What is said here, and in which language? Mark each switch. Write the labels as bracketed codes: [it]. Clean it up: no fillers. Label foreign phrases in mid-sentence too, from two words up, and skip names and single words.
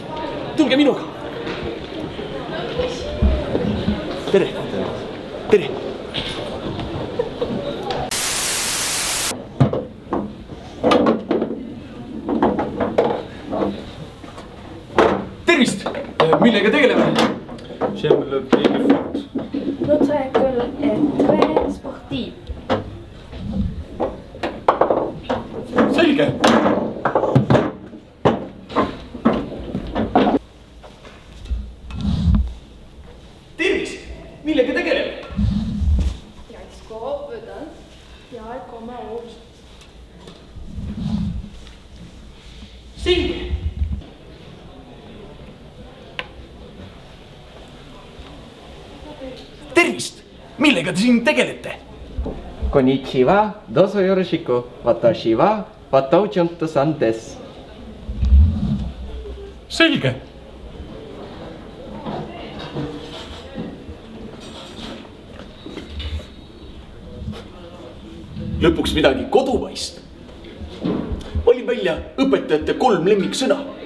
[et] Tulge minuga. Tere. Tere. Tervist! Millega tegeleme? [fr] J'aime le pays de foot. Notre école est très sportive. [et] Selge! Tervist! Millega tegeleme? [sv] Jag ska öppna. Jag kommer åt. [et] Selge! Tervist! Millega te siin tegelete? [ja] こんにちは、どうぞよろしく、私は wataujunto-san です. [et] Selge! Lõpuks midagi kodumaist. Valin välja õpetajate 3 lemmiksõna.